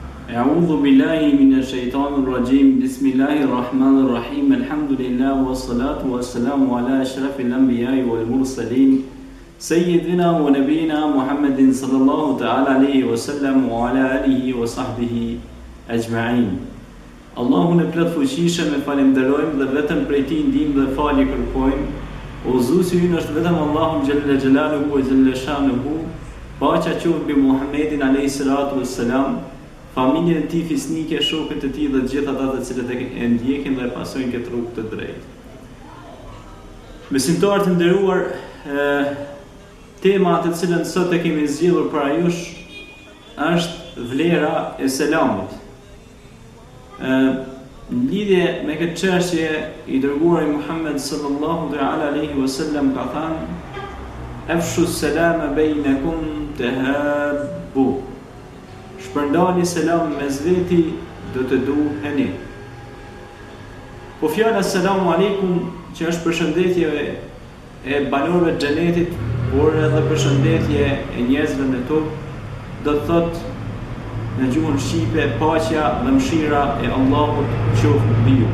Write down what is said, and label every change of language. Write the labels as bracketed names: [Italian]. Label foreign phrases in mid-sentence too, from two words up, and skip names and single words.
[Arabic] أعوذ بالله من الشيطان الرجيم. بسم الله الرحمن الرحيم. الحمد لله والصلاة والسلام على أشرف الأنبياء والمرسلين. سيدنا ونبينا محمد صلى الله تعالى عليه وسلم وعلى آله وصحبه أجمعين. [Albanian] Allahun e plot fuqishëm e falenderojmë dhe vetëm prej tij ndihmë dhe falje kërkojmë. Udhëzuesi ynë është vetëm Allahu [Arabic] جل جلاله وجل شانه. [Albanian] Paqja qoftë mbi Muhammedin [Arabic] عليه الصلاة والسلام, [Albanian] familjen e tij fisnike, shokët e tij dhe të gjithë ata të cilët e ndjekin dhe e pasojnë këtë rrugë të drejtë. Besimtarë të nderuar, tema të cilën sot e kemi zgjedhur para jush është vlera e selamit. Në lidhje me këtë çështje, i dërguari Muhammed [Arabic] صلى الله عليه وسلم [Albanian] ka thënë: [Arabic] "أفشوا السلام بينكم تحابوا." [Albanian] Shpërndani selam mes veti, do të duheni. Po fjala [Arabic] السلام عليكم, [Albanian] që është përshëndetje e banorëve të xhenetit, por edhe përshëndetje e njerëzve në tokë, do të thotë në gjuhën shqipe paqja dhe mëshira e Allahut qoftë mbi ju.